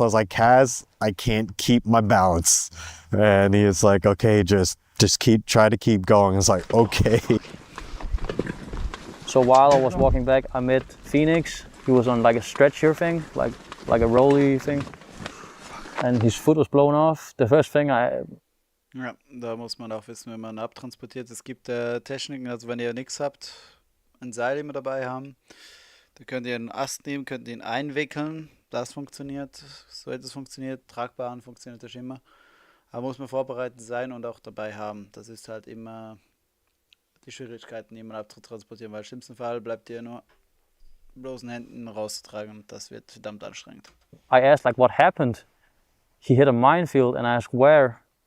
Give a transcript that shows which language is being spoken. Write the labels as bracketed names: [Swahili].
[English] I was like, Cass, I can't keep my balance. And he was like, okay, just try to keep going. I was like, okay. So while I was walking back, I met Phoenix. He was on like a stretcher thing, like a rolly thing, and his foot was blown off. The first thing [German] Ja, da muss man auch wissen, wenn man abtransportiert. Es gibt Techniken, also wenn ihr nichts habt, ein Seil immer dabei haben, da könnt ihr einen Ast nehmen, könnt ihn einwickeln. Das funktioniert, so hätte es funktioniert. Tragbaren funktioniert das immer. Aber muss man vorbereitet sein und auch dabei haben. Das ist halt immer die Schwierigkeiten, jemanden abzutransportieren, weil im schlimmsten Fall bleibt ihr nur bloßen Händen rauszutragen, und das wird verdammt anstrengend. [English] I asked like what happened. He hit a minefield, and I asked where.